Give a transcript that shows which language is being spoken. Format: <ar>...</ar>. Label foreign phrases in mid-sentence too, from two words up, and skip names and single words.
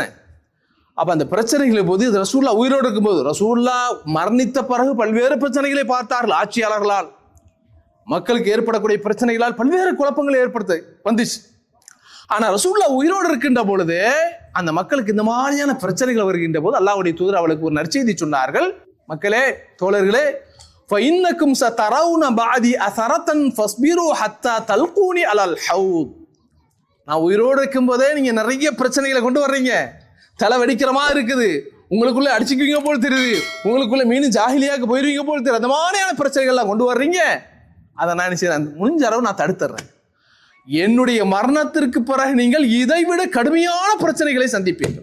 <ta>அப்ப அந்த பிரச்சனைகளை போது ரசூலுல்லாஹ் உயிரோடு இருக்கும்போது, ரசூலுல்லாஹ் மரணித்த பிறகு பல்வேறு பிரச்சனைகளை பார்த்தார்கள். ஆட்சியாளர்களால், மக்களுக்கு ஏற்படக்கூடிய பிரச்சனைகளால் பல்வேறு குழப்பங்களை ஏற்படுத்த வந்துச்சு. ஆனா ரசூலுல்லாஹ் உயிரோடு இருக்கின்ற பொழுது அந்த மக்களுக்கு இந்த மாதிரியான பிரச்சனைகள் வருகின்ற போது அல்லாஹ்வுடைய தூதர் அவளுக்கு ஒரு நற்செய்தி சொன்னார்கள். மக்களே, தோழர்களே,</ta> <ar>فَإِنَّكُمْ سَتَرَوْنَ بَعْدِي أَثَرَةً فَاصْبِرُوا حَتَّى تَلْقُونِي عَلَى الْحَوْضِ.</ar> <ta>நான் உயிரோடு இருக்கும் போதே நீங்க நிறைய பிரச்சனைகளை கொண்டு வர்றீங்க, தலை வெடிக்கிற மாதிரி இருக்குது, உங்களுக்குள்ள அடிச்சுக்குவீங்க போல் தெரியுது, உங்களுக்குள்ள மீன் ஜாஹிலியாக்கு போயிருவீங்க போல் தெரியுது, அந்த மாதிரியான பிரச்சனைகள்லாம் கொண்டு வர்றீங்க. அதை நான் நினைச்சேன், முடிஞ்ச அளவு நான் தடுத்துறேன். என்னுடைய மரணத்திற்கு பிறகு நீங்கள் இதைவிட கடுமையான பிரச்சனைகளை சந்திப்பீர்கள்.</ta>